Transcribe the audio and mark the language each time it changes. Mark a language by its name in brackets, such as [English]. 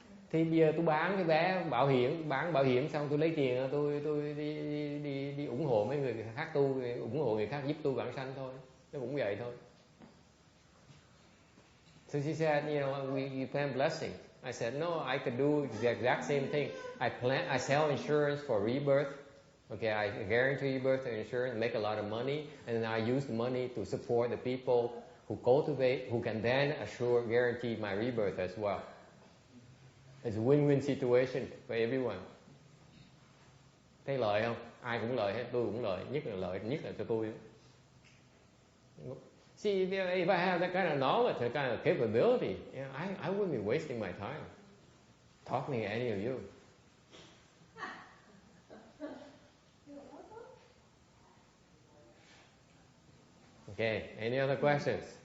[Vietnamese] Thì bây giờ tôi bán cái vé bảo hiểm, bán bảo hiểm xong tôi lấy tiền tôi đi ủng hộ mấy người khác tu, ủng hộ người khác giúp tu vãng sanh thôi, nó cũng vậy thôi. [English] So she said, you plan blessing. I said, no, I could do the exact same thing. I sell insurance for rebirth. Okay, I guarantee rebirth and insurance, make a lot of money, and then I use the money to support the people who cultivate, who can then guarantee my rebirth as well. It's a win-win situation for everyone. [Vietnamese] Thấy lợi không? Ai cũng lợi hết, tôi cũng lợi, nhất là cho tôi. [English] See, if I have that kind of knowledge, that kind of capability, I wouldn't be wasting my time talking to any of you. Okay, any other questions?